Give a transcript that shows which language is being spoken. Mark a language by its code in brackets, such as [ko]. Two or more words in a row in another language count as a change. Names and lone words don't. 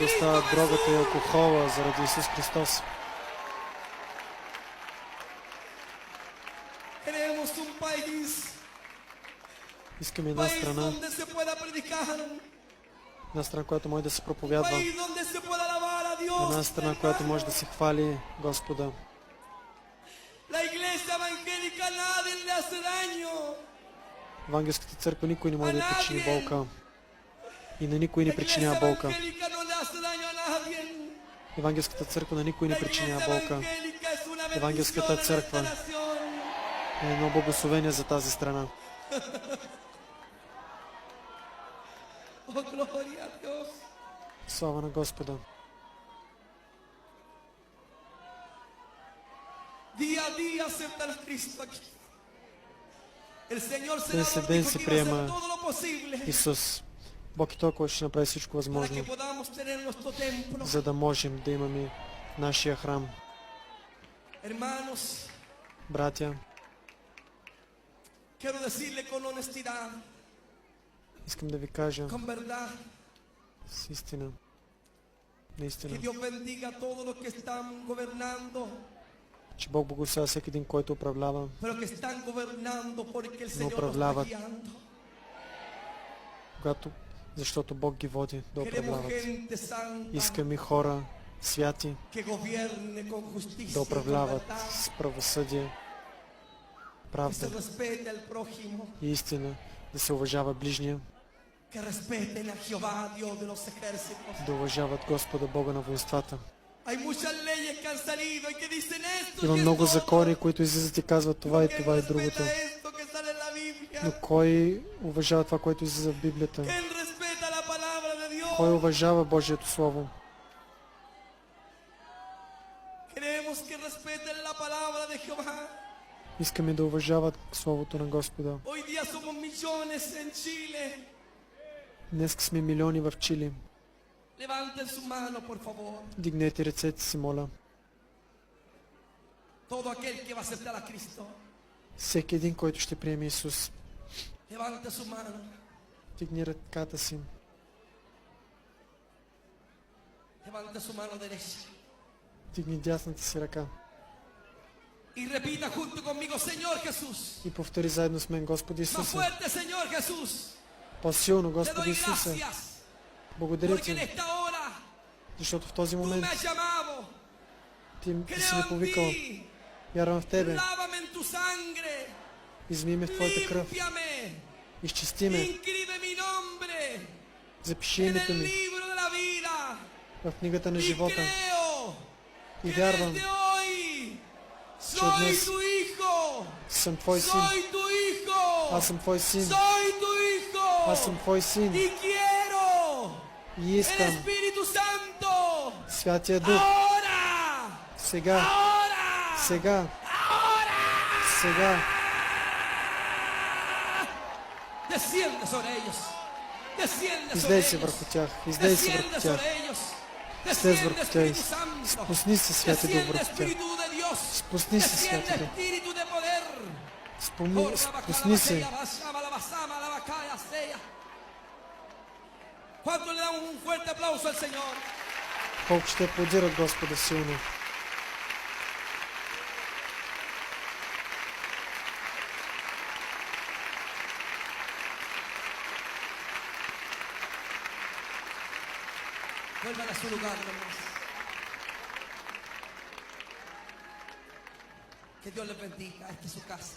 [es] Cristo [bg] остават дрогата и [es] Jesús. [bg] алкохола заради Исус Христос. [es] Queremos un país, [bg] Искаме една страна, [es] donde se pueda predicar, [bg] която може да се [es] un [bg] проповядва. [es] país donde se pueda alabar a Dios. [bg] Една страна, която може да се хвали Господа. [es] La iglesia evangélica a nadie le hace daño. [bg] Евангелската църква никой не може да причини болка. И на никой [es] La [bg] не [es] iglesia [bg] причинява болка. [es] evangélica no le hace daño a nadie. [bg] Евангелската църква на никой [es] La [bg] не причинява [es] iglesia [bg] болка. [es] evangélica es una [bg] Евангелската [es] bendición a [bg] църква [es] nuestra nación. [bg] е едно благословение за тази страна. [es] Oh, gloria a Dios. [bg] Слава на Господа. [es] Día a día acepta a Cristo aquí. El Señor [bg] Ден след [es] senador [bg] ден [es] dijo [bg] се [es] que iba a hacer [bg] приема [es] todo lo posible [bg] Исус. Бог и Той, който ще направи всичко [es] para [bg] възможно, [es] que podamos tener nuestro templo. [bg] за да можем да имаме нашия храм. [es] Hermanos, [bg] Братя, [es] quiero decirle con honestidad, [bg] искам да ви кажа [es] con verdad, [bg] с истина, [es] que [bg] наистина, [es] Dios bendiga a todos los que están gobernando, [bg] че Бог благославя всеки един, който управлява, [es] pero que están gobernando porque el No Señor los está [bg] upravlяват. [es] guiando. [bg] защото Бог ги води да [es] Queremos [bg] управляват. [es] gente santa [bg] Искаме хора святи [es] que gobierne con justicia [bg] да [es] y con [bg] управляват [es] verdad, [bg] с правосъдие, [es] que se [bg] правда [es] respete al prójimo, [bg] и истина, да се уважава ближния, [es] que respeten a Jehová, Dios de los ejércitos. [bg] да уважават Господа Бога на воинствата. [es] Hay muchas leyes que han salido y que dicen esto, [bg] Има [es] que [bg] много [es] esto, [bg] закони, които излизат и казват това и [es] ¿quién [bg] това и [es] respeta [bg] другото. [es] esto que sale en la Biblia? [bg] Но кой уважава това, което излиза в Библията? [es] ¿Quién respeta la palabra de Dios? [bg] Кой уважава Божието Слово? [es] Queremos que respeten la palabra de Jehová. [bg] Искаме да уважават Словото на Господа. [es] Hoy día somos millones en Chile. [bg] Днес сме милиони в Чили. [es] Levanten su mano, por favor. [bg] Дигнете ръцете си, моля. [es] Todo aquel que va a aceptar a Cristo. [bg] Всеки един, който ще приеме Исус. [es] Levante su mano. [bg] Дигни ръката си. [es] Levante su mano derecha. [bg] Дигни дясната си ръка. [es] Y repita junto conmigo, Señor Jesús. [bg] И повтори заедно с мен, Господи [es] Más [bg] Исусе. [es] fuerte, Señor Jesús. [bg] По-силно, [es] Te [bg] Господи [es] doy [bg] Исусе. [es] gracias. [bg] Благодаря [es] Porque en [bg] Ти, [es] esta hora [bg] защото в този [es] tú [bg] момент [es] me has llamado. [bg] Ти си [es] Creo [bg] ме [es] en [bg] повикал. [es] ti. [bg] Вярвам в Тебе. [es] Lávame en tu sangre. [bg] Изми ме в Твоята кръв. [es] Límpiame. [bg] Изчисти ме. [es] Inscribe mi nombre [bg] Запиши [es] en [bg] името [es] el [bg] ми [es] libro de la vida. [bg] в книгата на [es] Y [bg] живота. [es] creo [bg] И [es] que [bg] вярвам, [es] desde hoy soy [bg] днес [es] tu hijo. [bg] съм Твой син. [es] Soy tu hijo. [bg] Аз съм Твой син. [es] Soy tu hijo. [bg] Аз съм Твой син. [es] Y quiero [bg] И [es] el [bg] искам [es] Espíritu Santo. [bg] Святия Дух [es] Ahora. [bg] сега, [es] Ahora. [bg] сега, [es] Ahora. [bg] сега [es] Desciende sobre ellos. Desciende sobre [bg] издейся [es] ellos. [bg] върху тях. Издейся върху [es] Desciende [bg] тях. [es] sobre ellos. [bg] Слез [es] Desciende [bg] върху [es] Espíritu [bg] тях. [es] Santo. [bg] Спусни се, Святи Дух, [es] Desciende [bg] върху тях. [es] Espíritu de Dios. [bg] Спусни се, [es] Desciende [bg] Святи Дух. [es] Espíritu de poder. [bg] Спусни се. [es] ¿Cuánto le damos un fuerte aplauso al Señor? [bg] Колко ще аплодират Господа силно. [es] Vuelvan a su lugar, hermanos. Que Dios les bendiga. Esta es su casa.